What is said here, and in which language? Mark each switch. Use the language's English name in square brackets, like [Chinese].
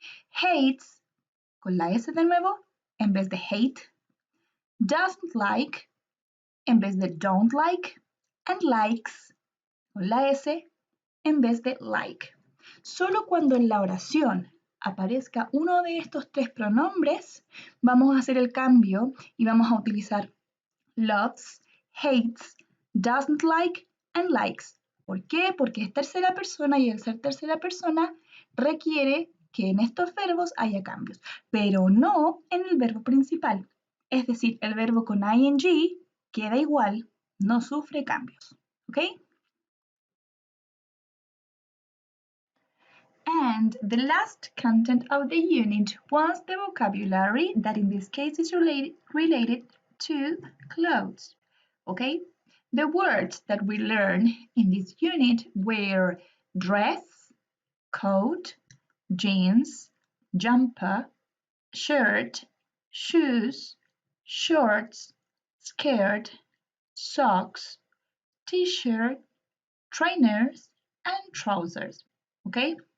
[Spanish] Hates con la S de nuevo en vez de hate. [English] Doesn't like [Spanish] en vez de [English] don't like. And likes [Spanish] con la S en vez de like. Solo cuando en la oración aparezca uno de estos tres pronombres, vamos a hacer el cambio y vamos a utilizar loves, hates, doesn't like, and likes. ¿Por qué? Porque es tercera persona y el ser tercera persona requiere que en estos verbos haya cambios, pero no en el verbo principal. Es decir, el verbo con ing queda igual, no sufre cambios. ¿Ok? [English] And the last content of the unit was the vocabulary that in this case is related to clothes. Okay? The words that we learned in this unit were dress, coat, jeans, jumper, shirt, shoes, shorts, skirt, socks, t-shirt, trainers, and trousers. Okay?